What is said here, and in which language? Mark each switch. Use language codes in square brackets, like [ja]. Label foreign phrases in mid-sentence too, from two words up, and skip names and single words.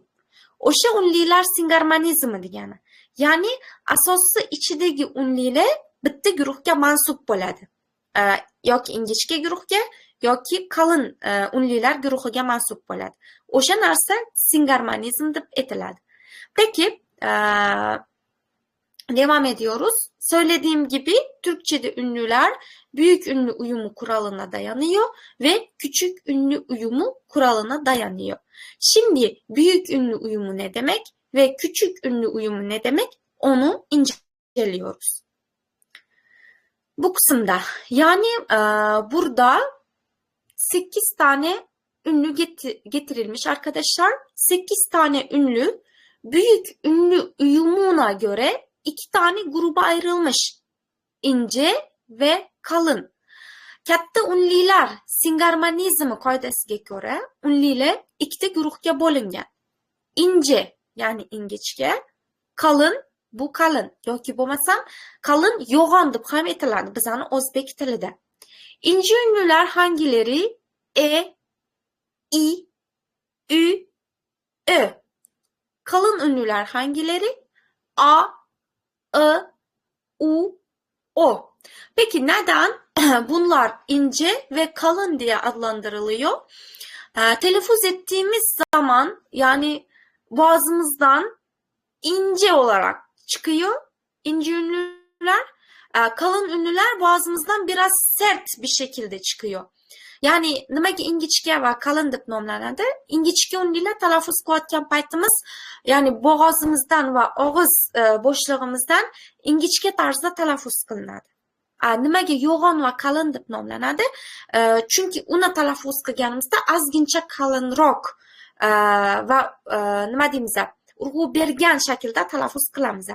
[uz] O'sha unlilar singarmonizmi degani. Ya'ni asosi ichidagi unlilar bitta guruhga mansub bo'ladi. Yoki ingichka guruhga yoki qalin unlilar guruhiga mansub bo'ladi. O'sha narsa singarmonizm deb aytiladi. [tr] Peki, devam ediyoruz. Söylediğim gibi Türkçe'de ünlüler büyük ünlü uyumu kuralına dayanıyor ve küçük ünlü uyumu kuralına dayanıyor. Şimdi büyük ünlü uyumu ne demek ve küçük ünlü uyumu ne demek onu inceliyoruz. Bu kısımda yani burada 8 tane ünlü getirilmiş arkadaşlar. 8 tane ünlü büyük ünlü uyumuna göre 2 tane gruba ayrılmış. İnce ve kalın. [uz] Katta ünlüler singarmonizmi qoidasiga ko'ra ünlüler ikkita guruhga bo'lingan. [tr] İnce yani [uz] ingichka, kalın bu kalın yoki bo'lmasam kalın yo'g'on deb ham aytiladi bizani o'zbek tilida. [tr] İnce ünlüler hangileri? E, I, Ü, Ö. Kalın ünlüler hangileri? A, I, U, O. Peki neden bunlar ince ve kalın diye adlandırılıyor? Telaffuz ettiğimiz zaman yani boğazımızdan ince olarak çıkıyor ince ünlüler. Kalın ünlüler boğazımızdan biraz sert bir şekilde çıkıyor. [uz] Yani nimaga ingichka va qalin deb nomlanadi? Ingichka unlilar talaffuz qilayotgan paytimiz, ya'ni bo'g'ozimizdan va og'iz bo'shlig'imizdan ingichka tarzda talaffuz qilinadi. Nimaga yo'g'on va qalin deb nomlanadi? Chunki uni talaffuz qilganimizda ozgincha qalinroq va nima deymiz, urg'u bergan shaklda talaffuz qilamiz.